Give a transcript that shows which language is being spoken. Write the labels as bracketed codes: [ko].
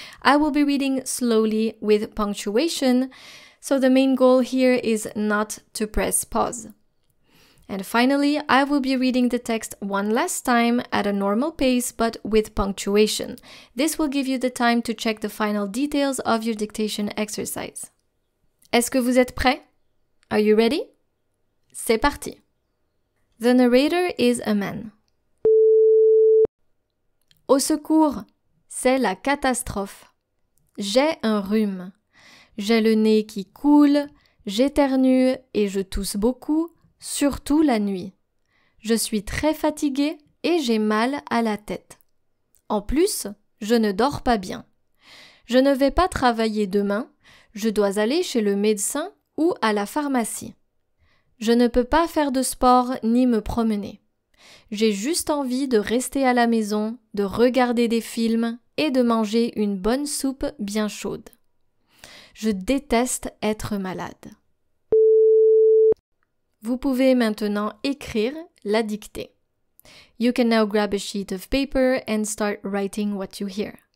[en] I will be reading slowly with punctuation, so the main goal here is not to press pause. And finally, I will be reading the text one last time at a normal pace but with punctuation. This will give you the time to check the final details of your dictation exercise. [fr] Est-ce que vous êtes prêts? [en] Are you ready? [fr] C'est parti. [en] The narrator is a man. [fr] Au secours, c'est la catastrophe. J'ai un rhume. J'ai le nez qui coule, j'éternue et je tousse beaucoup, surtout la nuit. Je suis très fatiguée et j'ai mal à la tête. En plus, je ne dors pas bien. Je ne vais pas travailler demain, je dois aller chez le médecin ou à la pharmacie. Je ne peux pas faire de sport ni me promener. J'ai juste envie de rester à la maison, de regarder des films et de manger une bonne soupe bien chaude. Je déteste être malade. Vous pouvez maintenant écrire la dictée. [en] You can now grab a sheet of paper and start writing what you hear.